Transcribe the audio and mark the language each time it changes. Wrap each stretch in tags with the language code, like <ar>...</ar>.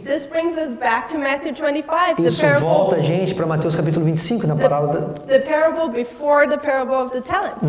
<en>This brings us back to Matthew 25,</en> <pt>Isso volta a gente para Mateus capítulo 25, na parábola</pt> <en>the parable before the parable of the talents.</en>